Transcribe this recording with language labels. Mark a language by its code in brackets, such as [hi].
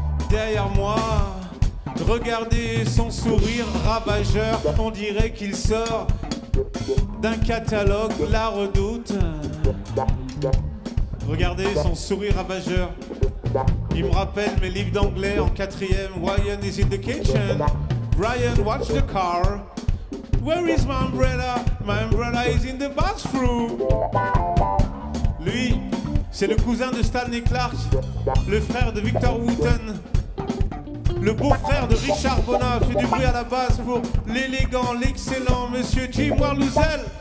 [fr] Derrière moi, regardez son sourire ravageur, on dirait qu'il sort d'un catalogue La Redoute. Regardez son sourire ravageur, il me rappelle mes livres d'anglais en 4e. [en] Ryan is in the kitchen. Ryan, watch the car. Where is my umbrella? My umbrella is in the bathroom. [fr] Lui, C'est le cousin de Stanley Clarke, le frère de Victor Wooten, le beau-frère de Richard Bonin. Fait du bruit à la base pour l'élégant, l'excellent Monsieur Jim Warlouzel.